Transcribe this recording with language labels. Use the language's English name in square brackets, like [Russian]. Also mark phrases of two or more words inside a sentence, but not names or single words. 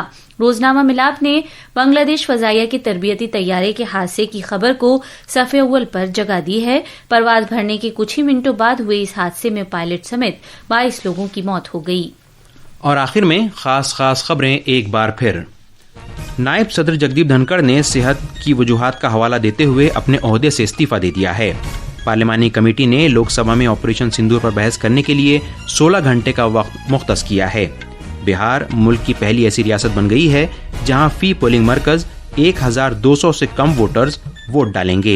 [Urdu] روزنامہ ملاپ نے بنگلہ دیش فضائیہ کے تربیتی طیارے کے حادثے کی خبر کو صفحے اول پر جگہ دی ہے۔ پرواز بھرنے کے کچھ ہی منٹوں بعد ہوئے اس حادثے میں پائلٹ سمیت 22 لوگوں کی موت ہو گئی۔ اور آخر میں خاص خبریں ایک بار پھر۔ نائب صدر جگدیپ دھنکڑ نے صحت کی وجوہات کا حوالہ دیتے ہوئے اپنے عہدے سے استعفیٰ دے دیا ہے۔ پارلیمانی کمیٹی نے لوک سبھا میں آپریشن سندور پر بحث کرنے کے لیے 16 گھنٹے کا وقت مختص کیا ہے۔ بہار ملک کی پہلی ایسی ریاست بن گئی ہے جہاں فی پولنگ مرکز 1200 سے کم ووٹرز ووٹ ڈالیں گے۔